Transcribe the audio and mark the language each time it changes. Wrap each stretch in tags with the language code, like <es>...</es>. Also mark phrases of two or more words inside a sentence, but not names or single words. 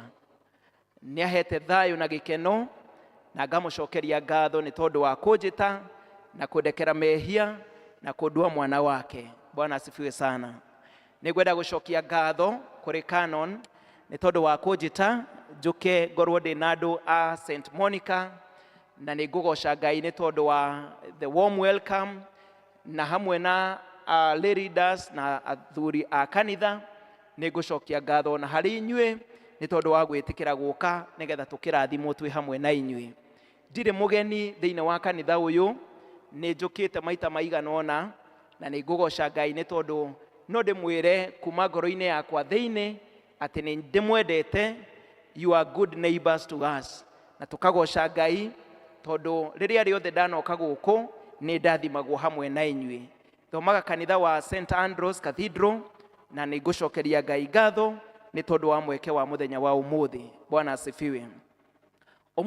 <ki>Nĩ ahete thayũ na gĩkeno, na ngamũcokeria ngatho nĩ tondũ wa kũnjĩta na kũndekera mehia na kũndua mwana wake.</ki> <sw>Bwana asifiwe sana.</sw> <ki>Nĩngwenda gũcokia ngatho kũrĩ Canon nĩ tondũ wa kũnjĩta njũke ngorwo ndĩ na andũ a St. Monica, na nĩ ngũgoca Ngai nĩ tondũ wa</ki> <en>the warm welcome,</en> <ki>na hamwe na leaders na athuri a kanitha. Nĩ ngũcokia ngatho na harĩ inyuĩ nĩ tondũ wa gwĩtĩkĩra gũka nĩgetha tũkĩrathimwo twĩ hamwe na inyuĩ. Ndirĩ mũgeni thĩinĩ wa kanitha ũyũ, nĩ njũkĩte maita maigana ũna, na nĩ ngũgoca Ngai nĩ tondũ no ndĩmwĩre kuma ngoro-inĩ yakwa thĩinĩ atĩ nĩ ndĩmwendete.</ki> <en>You are good neighbors to us.</en> <ki>Na tũkagoca Ngai tondũ rĩrĩa rĩothe ndanoka gũkũ nĩ ndathimagwo hamwe na inyuĩ. Thomaga kanitha wa St. Andrews Cathedral, na nĩ ngũcokeria Ngai ngatho nĩ tondũ wa mweke wa mũthenya wa ũmũthĩ.</ki> <sw>Bwana asifiwe.</sw>